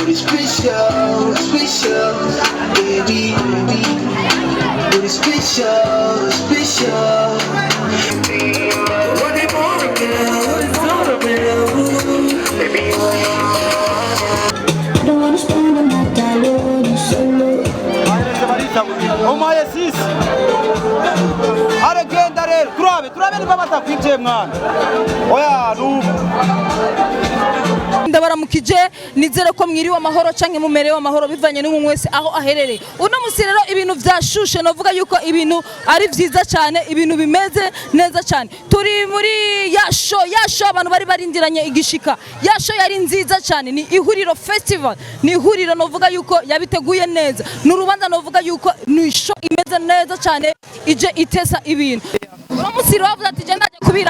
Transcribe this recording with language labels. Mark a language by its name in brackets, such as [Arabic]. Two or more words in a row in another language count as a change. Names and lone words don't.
[English] It's special, special, baby, baby. It's special, special. What do you want, girl? It's all about, baby. I don't wanna spend the night alone, solo. [Rundi] Omaye sisi aragenda rero turabe niba batakwinjiye mwana oya ndabaramukije nizere ko mwiriwe amahoro canke mumerewe amahoro bivanye n'umwe wese aho aherereye uno musi rero ibintu vyashushe novuga yuko ibintu ari vyiza cyane ibintu bimeze neza cyane turi muri yasho abantu bari barindiranye igishika yasho yari nziza cyane ni ihuriro festival ni ihuriro novuga yuko yabiteguye neza n'urubanza novuga yuko ni show imeze neza cyane ije itesa ibintu uno musi bavuze ati je ndaje kubira